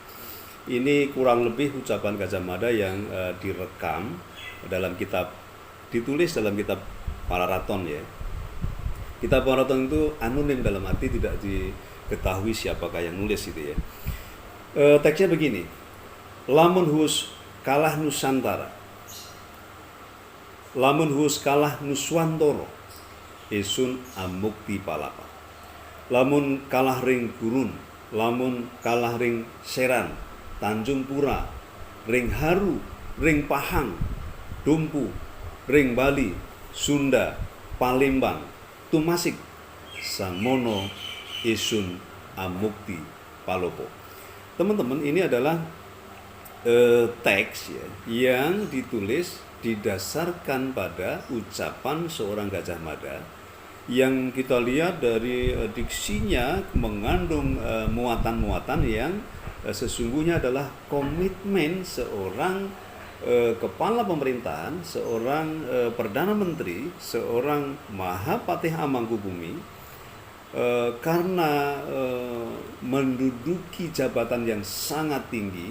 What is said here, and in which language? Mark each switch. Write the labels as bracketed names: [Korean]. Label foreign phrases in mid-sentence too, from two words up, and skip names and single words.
[Indonesian] Ini kurang lebih ucapan Gajah Mada yang direkam dalam kitab, ditulis dalam kitab Palaraton, ya. Kitab Palaraton itu anonim, dalam arti tidak diketahui siapakah yang nulis, gitu ya. Teksnya begini, [Kawi] lamun hus kalah Nusantara, lamun hus kalah Nuswantoro, isun amukti palapa. Lamun kalah ring Gurun, lamun kalah ring Seran, Tanjung Pura, ring Haru, ring Pahang, Dumpu, ring Bali, Sunda, Palembang, Tumasik, samono isun amukti palopo. [Indonesian] Teman-teman, ini adalah teks ya, yang ditulis didasarkan pada ucapan seorang Gajah Mada yang kita lihat dari diksinya mengandung muatan-muatan yang sesungguhnya adalah komitmen seorang kepala pemerintahan, seorang perdana menteri, seorang Mahapatih Amangkubumi, karena menduduki jabatan yang sangat tinggi.